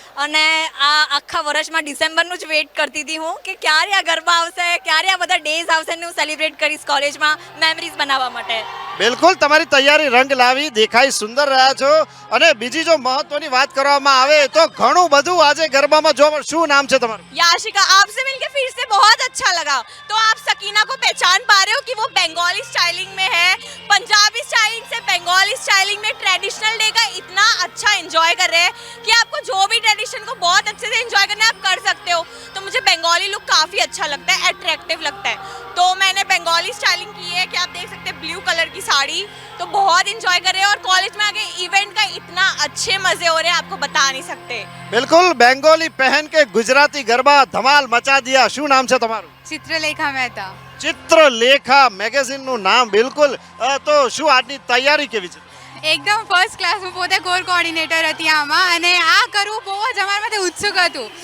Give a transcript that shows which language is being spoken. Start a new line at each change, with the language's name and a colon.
Gujarati: અને આ આખા વર્ષમાં ડિસેમ્બરનું જ વેઇટ કરતી હતી હું કે ક્યારે આ ગરબા આવશે, ક્યારે આ બધા ડેઝ આવશે ને હું સેલિબ્રેટ કરીશ કોલેજમાં મેમરીઝ બનાવવા માટે. બિલકુલ તમારી તૈયારી રંગ લાવી, દેખાઈ સુંદર રહ્યા છો. અને બીજી જો મહત્વની વાત કરવામાં આવે તો ઘણું બધું આજે ગરબામાં જોવા મળે. શું નામ છે તમારું?
Hindi: याशिका, आपसे मिलके फिर से बहुत अच्छा लगा. तो आप सकीना को पहचान पा रहे हो कि वो बंगाली स्टाइलिंग में है, पंजाबी स्टाइलिंग से बंगाली स्टाइलिंग में ट्रेडिशनल डे का इतना अच्छा एंजॉय कर रहे हैं कि आपको जो भी ट्रेडिशन को बहुत अच्छे से एंजॉय करना है आप कर सकते हो. तो मुझे बंगाली लुक काफ़ी अच्छा लगता है, अट्रैक्टिव लगता है. तो मैंने बंगाली स्टाइलिंग की है कि आप देख सकते हैं ब्लू कलर की साड़ी. तो बहुत इंजॉय कर रहे हैं और कॉलेज में आके इवेंट का इतना अच्छे मजे हो रहे हैं आपको बता नहीं सकते. બિલકુલ બેંગોલી પહેન કે ગુજરાતી ગરબા ધમાલ મચા દિયા.
Gujarati: શું નામ છે તમારું? ચિત્રલેખા મહેતા. ચિત્રલેખા મેગેઝિનનું નામ. બિલકુલ તો શું આજની તૈયારી કેવી છે? એકદમ ફર્સ્ટ ક્લાસ. હું પોતે કોર કોર્ડિનેટર હતી આમાં અને આ કરવું બહુ જ અમારા માટે ઉત્સુક હતું.